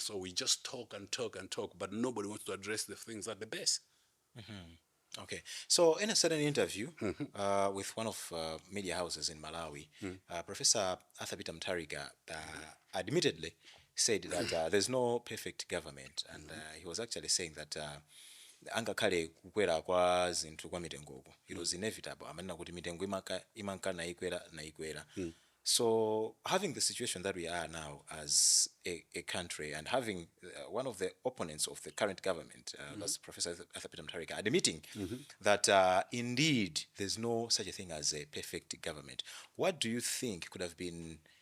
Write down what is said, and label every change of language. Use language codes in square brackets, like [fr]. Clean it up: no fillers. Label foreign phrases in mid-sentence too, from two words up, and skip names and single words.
[en] So we just talk and talk and talk, but nobody wants to address the things at the base. Okay. So in a certain interview with one of media houses in Malawi, Professor Arthur Mutharika admittedly said that there's no perfect government, and he was actually saying that [ny] angakhale kukwera kwa zinthu kwa mitengoku, [en] it was inevitable. [ny] Amanena kuti mitengo imanka naikwera. [en] So having the situation that we are now as a country, and having one of the opponents of the current government, that's Professor Arthur Mutharika, admitting that indeed there's no such a thing as a perfect government, what do you think could have been